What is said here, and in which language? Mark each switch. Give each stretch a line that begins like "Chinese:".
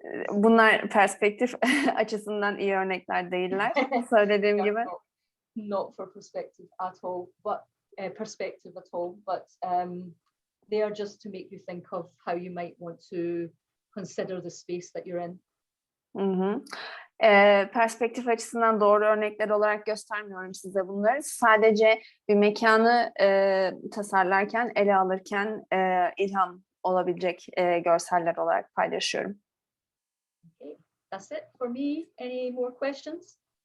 Turkish: Bunlar perspektif açısından iyi örnekler değiller. Söylediğim
English: They are
Turkish: gibi.
English: not for perspective at all, but perspective at all. But they are just to make you think of how you might want to consider the space that you're in. Hı.
Turkish: Perspektif açısından doğru örnekler olarak göstermiyorum size bunları. Sadece bir mekanı tasarlarken, ele alırken ilham olabilecek görseller olarak paylaşıyorum.
English: Okay, that's it for me. Any more questions?